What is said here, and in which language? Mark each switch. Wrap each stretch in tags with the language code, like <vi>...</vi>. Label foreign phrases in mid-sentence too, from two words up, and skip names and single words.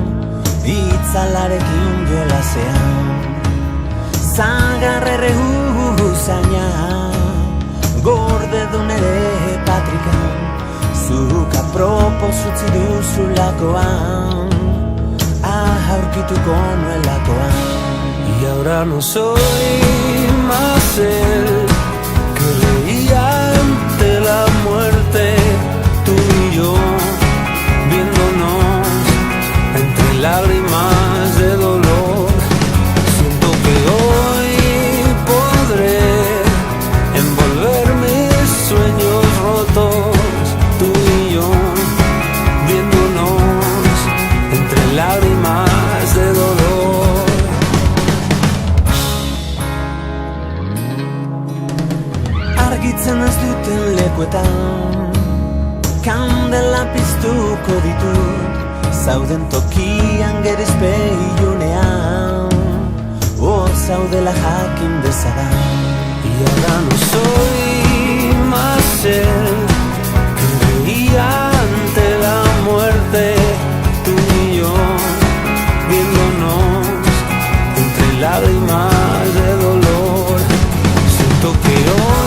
<eu>Itzalarekin jolasean, zagarrerre usaina, gorde du nere patrikan, zuk apropos utzi duzulakoan, aurkituko nuelakoan.</eu> <es>Y ahora no soy más el que reía ante la muerte, tú y yo, viéndonos entre lágrimas de dolor. Siento que hoy podré envolver mis sueños rotos, tú y yo, viéndonos entre lágrimas de dolor.</es> <eu>Argitzen ez duten lekuetan, kandela piztuko ditut, zauden tokian gerizpe ilunean, hor zaudela jakin dezadan.</eu> <es>Y ahora no soy más el que reía ante la muerte, tú y yo, viéndonos entre lágrimas de dolor. Siento que</es>